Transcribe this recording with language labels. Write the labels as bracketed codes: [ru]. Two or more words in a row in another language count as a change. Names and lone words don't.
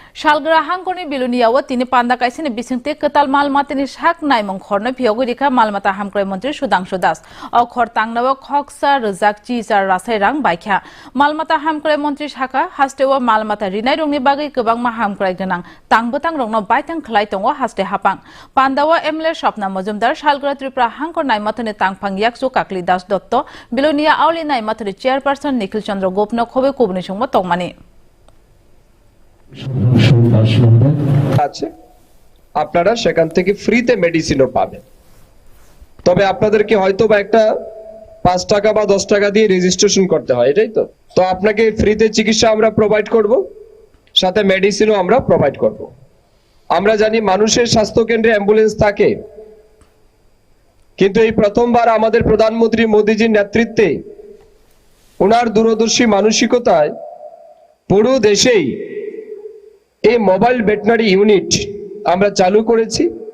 [trp] Shalgra hangkoni biluniawa tini panda kaisini bisingte ketal malmatini shak naimong khorna phiyogurika malmata hamkrai mantri Sudangshu Das o khor tangnawa khoksa rizak chizar rasai rang baikha malmata hamkrai mantri shaka hastewa malmata rinai rongni bagai kobang ma hamkrai gonang tangbotang rongno baitang khlai tongo haste hapang pandawa emle Shopna Mojumdar Shalgra Tripura hangkor naimatani tangphang yaksu Kakli Das Dotto bilunia auli naimatani chairperson Nikhil Chandra Gopno khobe kubni sungmo tongmani [bn] আছে আপনারা সেখান থেকে ফ্রিতে মেডিসিনও পাবেন তবে আপনাদেরকে হয়তো বা একটা 5 টাকা বা 10 টাকা দিয়ে রেজিস্ট্রেশন করতে হয় এটাই তো তো আপনাকে ফ্রিতে চিকিৎসা আমরা প্রোভাইড করব সাথে মেডিসিনও আমরা প্রোভাইড করব আমরা জানি মানুষের স্বাস্থ্য কেন্দ্রে অ্যাম্বুলেন্স থাকে কিন্তু এই প্রথমবার আমাদের প্রধানমন্ত্রী মোদিজির নেতৃত্বে ওনার দূরদর্শী মানসিকতায় পুরো দেশেই এই [en] mobile veterinary unit [bn] আমরা চালু করেছি